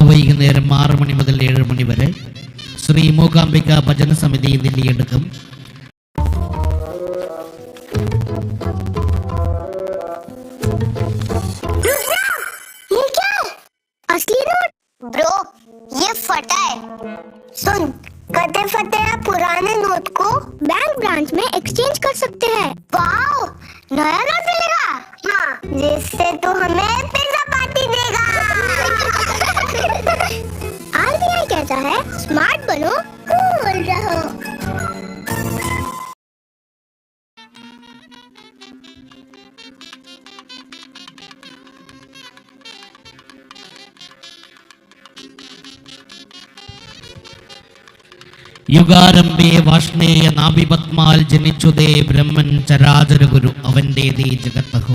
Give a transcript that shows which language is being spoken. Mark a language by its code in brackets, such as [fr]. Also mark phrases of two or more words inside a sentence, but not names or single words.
[ml] വൈകുന്നേരം 6 മണി മുതൽ 7 മണി വരെ ശ്രീ മൂകാംബിക ഭജന സമിതി നെല്ലിയെടുക്കും. [hi] ब्रो ये फटा है। सुन, कते फटे पुराने नोट को [en] bank branch [hi] में एक्सचेंज कर सकते हैं। वाओ, नया नोट मिलेगा। हाँ, जिससे तू हमें [en] pizza party [hi] देगा। आरबीआई कहता है स्मार्ट बनो, कूल रहो। [ml] യുഗാരംഭേ വാഷ്ണേയ നാഭിപത്മാൽ ജനിച്ചുദേ ബ്രഹ്മൻ ചരാചര ഗുരു അവൻ്റേതേ ജഗത്തഹു.